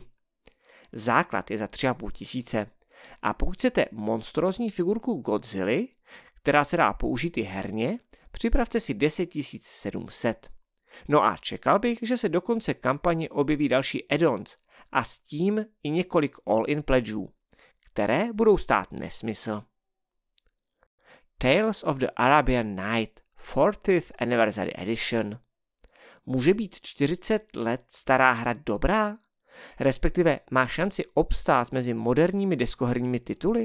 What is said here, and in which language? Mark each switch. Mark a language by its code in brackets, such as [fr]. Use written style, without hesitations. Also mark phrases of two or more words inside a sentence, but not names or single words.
[cs] Základ je za 3,5 tisíce a pokud chcete monstrózní figurku Godzilly, která se dá použít i herně, připravte si 10 700. No a čekal bych, že se do konce kampaně objeví další add-ons a s tím i několik all-in pledgeů, které budou stát nesmysl. Tales of the Arabian Night 40th Anniversary Edition. Může být 40 let stará hra dobrá? Respektive má šanci obstát mezi moderními deskoherními tituly?